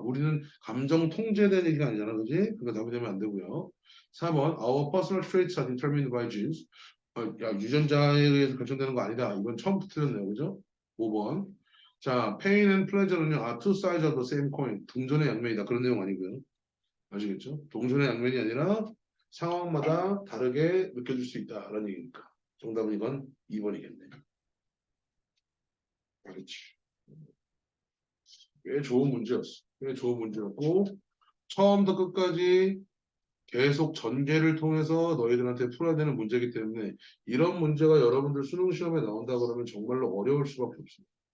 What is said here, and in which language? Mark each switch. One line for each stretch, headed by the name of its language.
Korean: 우리는 감정 통제에 대한 얘기가 아니잖아. 그지? 그러니까 답이 되면 안 되고요.
English: 4번 Our personal traits are determined by genes.
Korean: 야, 유전자에 의해서 결정되는 거 아니다. 이건 처음부터 틀렸네요. 그죠? 5번.
English: 자, pain and pleasure는요. are two sides of the same coin.
Korean: 동전의 양면이다. 그런 내용 아니고요. 아시겠죠? 동전의 양면이 아니라 상황마다 다르게 느껴질 수 있다라는 얘기니까. 정답은 이건 2번이겠네. 알겠지? 꽤 좋은 문제였어. 꽤 좋은 문제였고 처음부터 끝까지 계속 전개를 통해서 너희들한테 풀어야 되는 문제이기 때문에 이런 문제가 여러분들 수능 시험에 나온다 그러면 정말로 어려울 수밖에 없습니다.